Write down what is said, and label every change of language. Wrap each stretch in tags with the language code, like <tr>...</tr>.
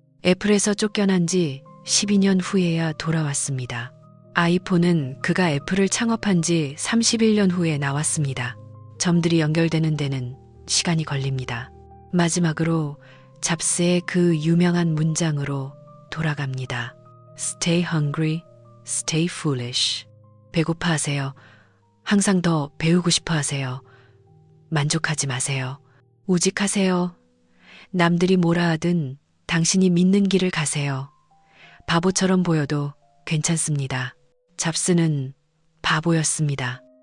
<ko>애플에서 쫓겨난 지 12년 후에야 돌아왔습니다. 아이폰은 그가 애플을 창업한 지 31년 후에 나왔습니다. 점들이 연결되는 데는 시간이 걸립니다. 마지막으로 잡스의 그 유명한 문장으로 돌아갑니다.</ko> <en>Stay hungry, stay foolish.</en> <ko>배고파하세요. 항상 더 배우고 싶어 하세요. 만족하지 마세요. 우직하세요. 남들이 뭐라 하든 당신이 믿는 길을 가세요. 바보처럼 보여도 괜찮습니다. 잡스는 바보였습니다.</ko>